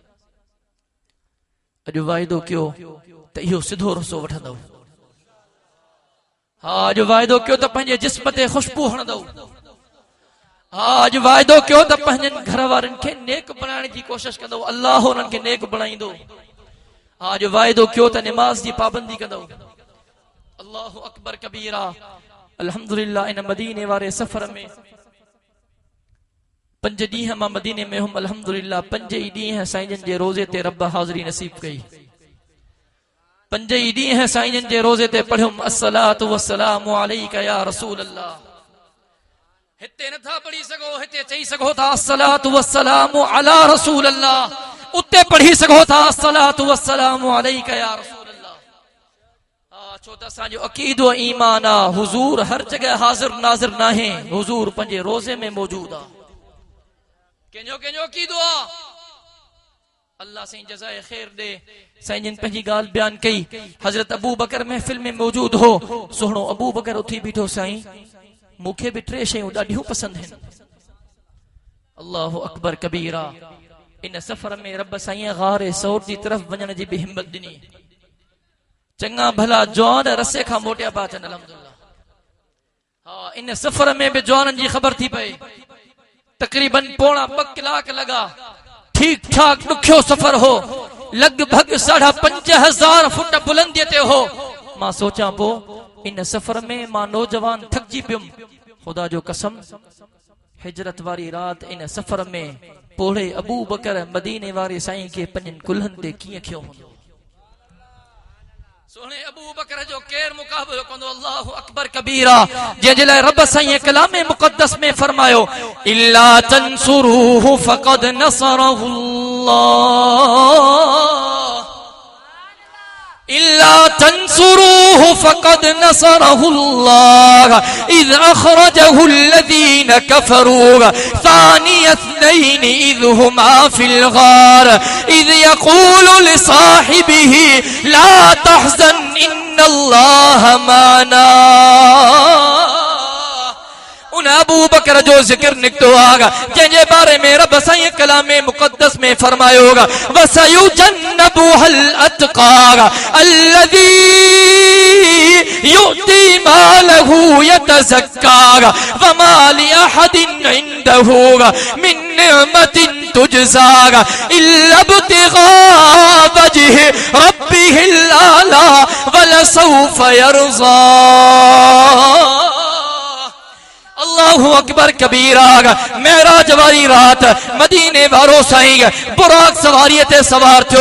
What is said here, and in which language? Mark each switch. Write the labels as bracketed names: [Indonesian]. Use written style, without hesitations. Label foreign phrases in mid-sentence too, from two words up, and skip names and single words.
[Sindhi] अॼु वाइदो कयो त इहो सिधो रस्तो वठंदव। हा अॼु वाइदो कयो त पंहिंजे जिस्म ते खुशबू हणंदव। हा अॼु वाइदो कयो त पंहिंजनि घर वारनि खे नेक बणाइण जी कोशिश कंदव, अल्लाह उन्हनि खे नेक बणाईंदो। हा अॼु वाइदो कयो त निमाज़ जी पाबंदी कंदव। [Arabic] الله أكبر كبيرا. [Sindhi] अल्हम्दुलिल्लाह इन मदीने वारे सफ़र में 5 ॾींहं मां मदीने में हुम। अल्हम्दुलिल्लाह 5 ई ॾींहं साईं जन जे रोज़े ते रब हाज़िरी नसीब कई। 5 ई ॾींहं साईं जन जे रोज़े ते पढ़ियुम [Arabic] الصلاة والسلام عليك يا رسول الله. [Sindhi] हिते नथा पढ़ी सघो, हिते चई सघो था [Arabic] الصلاة والسلام على رسول الله. [Sindhi] उते पढ़ी सघो था [Arabic] الصلاة والسلام عليك يا رسول الله. [Sindhi] हा छो त असांजो अक़ीदो ईमान आहे हुज़ूर हर जगह हाज़िर नाज़िर नाहे, हुज़ूर पंहिंजे रोज़े में मौजूद आहे। कंहिंजो अक़ीदो आहे। अल्लाह साईं जज़ाए ख़ैर दे। साईं जन पंहिंजी ॻाल्हि बयान कई। हज़रत अबू बकर महफ़िल में मौजूद हो। सुहिणो अबू बकर उथी बीठो, साईं मूंखे बि 3 शयूं ॾाढियूं पसंदि आहिनि। [Arabic] الله أكبر كبيرا. [Sindhi] इन सफ़र में रब साईं गारे सौर जी तरफ़ वञण जी बि हिम्मत ॾिनी। चङा भला जवान रसे खां मोटिया पिया अचनि अल्हम्दुलिल्लाह। हा इन सफ़र में बि जवाननि जी ख़बर थी पए। तक़रीबन 2.25 कलाक लॻा। ठीक ठाक ॾुखियो सफ़र हो। लॻभॻ 5,500 फुट बुलंदीअ ते हो। मां सोचां पोइ इन सफ़र में मां नौजवान थकिजी पियुमि। ख़ुदा जो कसम हिजरत वारी रात इन सफ़र में पोड़े अबू बकर मदीने वारे साईं खे पंहिंजनि कुल्हनि ते कीअं खियो हूंदो। सोने अबू बकर जो केर मुकाबलो कंदो। [Arabic] الله أكبر كبيرا. [Sindhi] जंहिंजे लाइ रब साईं कलाम मुक़द्दस में फरमायो [Arabic] إلا تنصروه فقد نصره الله. إلا تنصروه فقد نصره الله إذ أخرجه الذين كفروا ثاني اثنين إذ هما في الغار إذ يقول لصاحبه لا تحزن إن الله معنا. उन अबू बकर जो जिक्र निकतो आगा जंहिंजे बारे में रब साईं कलामे मुक़द्दस में फरमायो होगा وسيجنبها الأتقى الذي يؤتي ماله يتزكى وما لأحد عنده من نعمة تجزى إلا ابتغاء وجه ربه الأعلى ولسوف يرضى. अल्लाहु अकबर कबीरा। [Sindhi] मेराज वारी रात मदीने वारो साईं बुराक सवारी ते सवार थियो।